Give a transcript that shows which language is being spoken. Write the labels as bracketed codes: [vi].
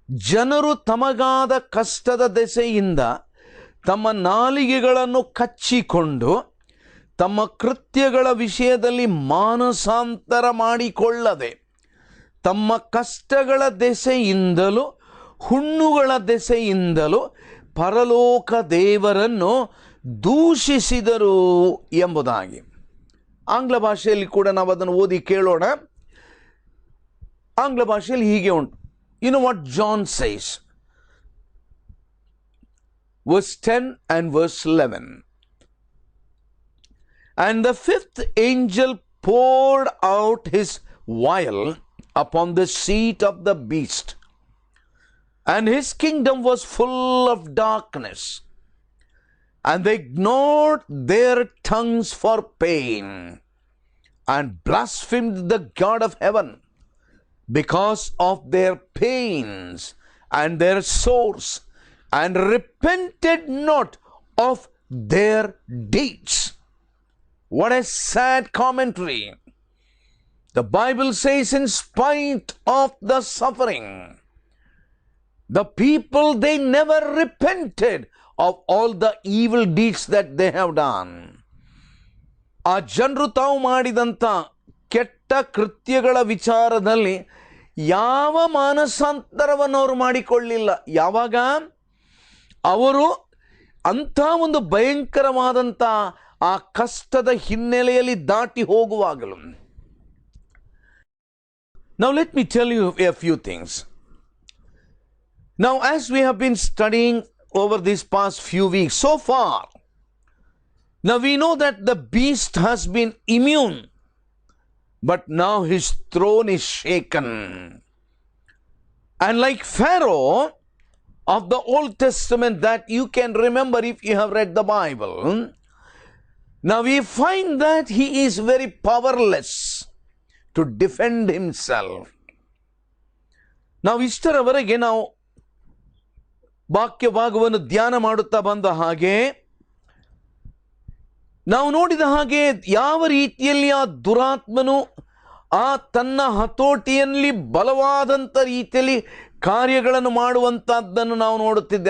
[kn] ಜನರು ತಮಗಾದ ಕಷ್ಟದ ದೆಸೆಯಿಂದ ತಮ್ಮ ನಾಲಿಗೆಗಳನ್ನು ಕಚ್ಚಿಕೊಂಡು ತಮ್ಮ ಕೃತ್ಯಗಳ ವಿಷಯದಲ್ಲಿ ಮಾನಸಾಂತರ ಮಾಡಿಕೊಳ್ಳದೆ ತಮ್ಮ ಕಷ್ಟಗಳ ದೆಸೆಯಿಂದಲೂ ಹುಣ್ಣುಗಳ ದೆಸೆಯಿಂದಲೂ ಪರಲೋಕ ದೇವರನ್ನು ದೂಷಿಸಿದರು ಎಂಬುದಾಗಿ. ಆಂಗ್ಲ ಭಾಷೆಯಲ್ಲಿ ಕೂಡ ನಾವು ಅದನ್ನು ಓದಿ ಕೇಳೋಣ. ಆಂಗ್ಲ ಭಾಷೆಯಲ್ಲಿ ಹೀಗೆ ಉಂಟು. [en] You know what John says, verse 10 and verse 11. And the 5th angel poured out his vial upon the seat of the beast, and his kingdom was full of darkness, and they gnawed their tongues for pain, and blasphemed the God of heaven because of their pains and their sores, and repented not of their deeds. What a sad commentary. The Bible says, in spite of the suffering, the people, they never repented of all the evil deeds that they have done. [kn] ಆ ಜನರು ತಾವು ಮಾಡಿದಂಥ ಕೆಟ್ಟ ಕೃತ್ಯಗಳ ವಿಚಾರದಲ್ಲಿ ಯಾವ ಮಾನಸಾಂತರವನ್ನು ಅವರು ಮಾಡಿಕೊಳ್ಳಿಲ್ಲ. ಯಾವಾಗ ಅವರು ಅಂಥ ಒಂದು ಭಯಂಕರವಾದಂಥ ಆ ಕಷ್ಟದ ಹಿನ್ನೆಲೆಯಲ್ಲಿ ದಾಟಿ ಹೋಗುವಾಗಲೂ. [en] Now let me tell you a few things. Now, as we have been studying over these past few weeks so far, now we know that the beast has been immune, but now his throne is shaken. And like Pharaoh of the Old Testament that you can remember if you have read the Bible, now we find that he is very powerless to defend himself. [kn] ನಾವು ಇಷ್ಟರವರೆಗೆ ನಾವು ವಾಕ್ಯ ಭಾಗವನ್ನು ಧ್ಯಾನ ಮಾಡುತ್ತಾ ಬಂದ ಹಾಗೆ ನಾವು ನೋಡಿದ ಹಾಗೆ ಯಾವ ರೀತಿಯಲ್ಲಿ ಆ ದುರಾತ್ಮನು ಆ ತನ್ನ ಹತೋಟಿಯಲ್ಲಿ ಬಲವಾದಂಥ ರೀತಿಯಲ್ಲಿ ಕಾರ್ಯಗಳನ್ನು ಮಾಡುವಂಥದ್ದನ್ನು ನಾವು ನೋಡುತ್ತಿದ್ದೆ.